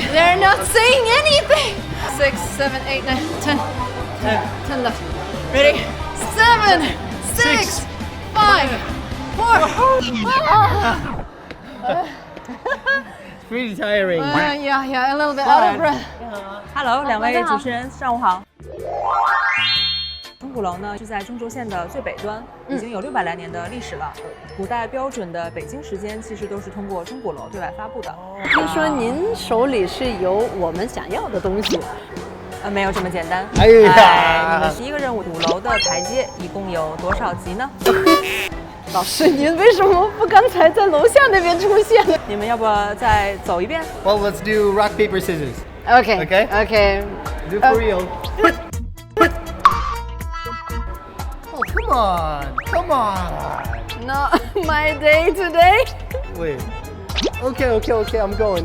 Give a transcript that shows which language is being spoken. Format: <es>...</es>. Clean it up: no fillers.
<en>They're not saying anything. 6, 7, 8, 9, 10. 10 left. Ready? 7, 6, 5, 4. Pretty tiring. Yeah, a little bit out of breath.</en> <zh>Hello，两位主持人，上午好。钟鼓楼呢是在中轴线的最北端，已经有600来年的历史了。古代标准的北京时间其实都是通过钟鼓楼对外发布的。听说您手里是有我们想要的东西。没有这么简单。哎呀你们第一个任务，鼓楼的台阶一共有多少级呢？老师，您为什么不刚才在楼下那边出现？你们要不再走一遍？</zh> <en>Well, let's do rock, paper, scissors. Okay. Do for real. Oh, come on. Not my day today. Wait. Okay, I'm going.</en>